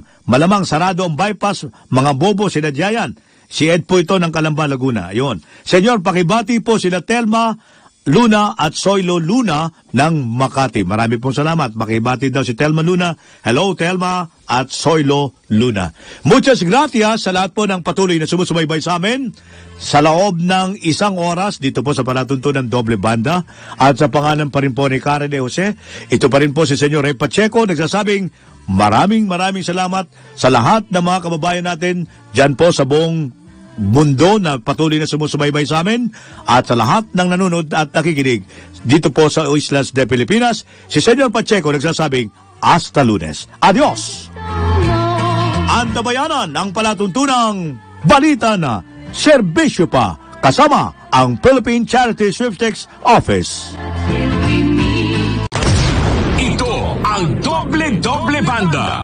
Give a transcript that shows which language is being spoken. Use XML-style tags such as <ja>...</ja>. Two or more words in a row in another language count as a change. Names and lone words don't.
<tl>Malamang sarado ang bypass, mga bobo sinadya yan. Si Ed po ito ng Calamba, Laguna. Ayun. Senyor, pakibati po sila Telma Luna at Soilo Luna ng Makati. Marami pong salamat. Pakibati daw si Telma Luna. Hello, Telma at Soilo Luna.</tl> <es>Muchas gracias</es> <tl>sa lahat po ng patuloy na sumusubaybay sa amin sa loob ng 1 oras dito po sa palatuntunan Doble Banda. At sa pangalan pa rin po ni Karen de Jose, ito pa rin po si Senyor Ray Pacheco nagsasabing maraming salamat sa lahat ng mga kababayan natin dyan po sa buong mundo na patuloy na sumusubaybay sa amin at sa lahat ng nanonood at nakikinig dito po sa</tl> <es>Islas de Pilipinas.</es> <tl>Si Senyor Pacheco nagsasabing</tl> <es>hasta Lunes. Adios!</es> <tl>Ang tabayanan ng palatuntunang balita na serbisyo pa kasama ang Philippine Charity Sweepstakes Office. Ito ang Doble Banda.</tl>